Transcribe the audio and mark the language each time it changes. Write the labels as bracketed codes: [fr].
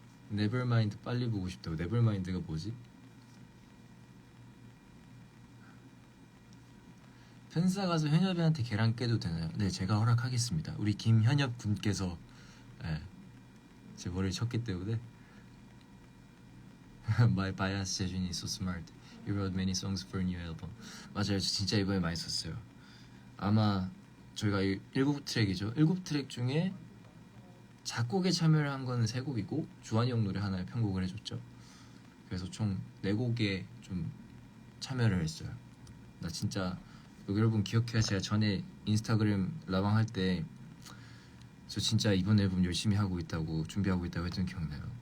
[ko] 네버마인드 빨리 보고 싶다고. 네버마인드가 뭐지? 펜사 가서 현엽이한테 계란 깨도 되나요? 네, 제가 허락하겠습니다. 우리 김현엽 군께서 제 머리를 쳤기 때문에. [en] My bias 재준이 so smart. You wrote many songs for a new album. [ko] 맞아요, 저 진짜 이번에 많이 썼어요. 아마 저희가 7트랙이죠. 7트랙 중에 작곡에 참여를 한 거는 3곡이고 주한이 형 노래 하나에 편곡을 해줬죠. 그래서 총 4곡에 좀 참여를 했어요. 나 진짜 여러분 기억해요. 제가 전에 인스타그램 라방 할 때 저 진짜 이번 앨범 열심히 하고 있다고 준비하고 있다고 했던 기억나요.